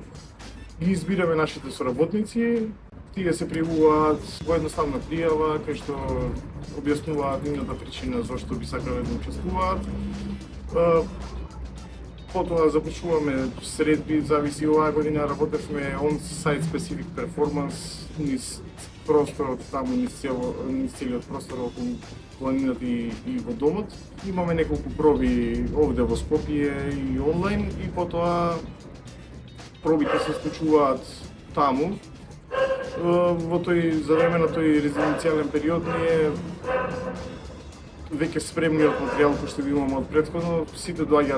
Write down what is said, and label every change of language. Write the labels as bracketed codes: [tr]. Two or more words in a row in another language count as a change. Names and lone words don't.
[mk] Ги избираме нашите соработници, тие се пријавуваат во едноставна пријава кај што објаснуваат нивната причина зашто би сакале да учествуваат. Потоа започнуваме средби, зависи оваа година работевме [en] on-site specific performance [mk] низ просторот таму, низ целиот простор околу планината и во домот. Имаме неколку проби овде во Скопје и онлайн, и потоа пробите се случуваат таму. Во тој за време на тој резиденцијален период ние веќе спремниот материјал кој што го имаме од претходно, сите доаѓаат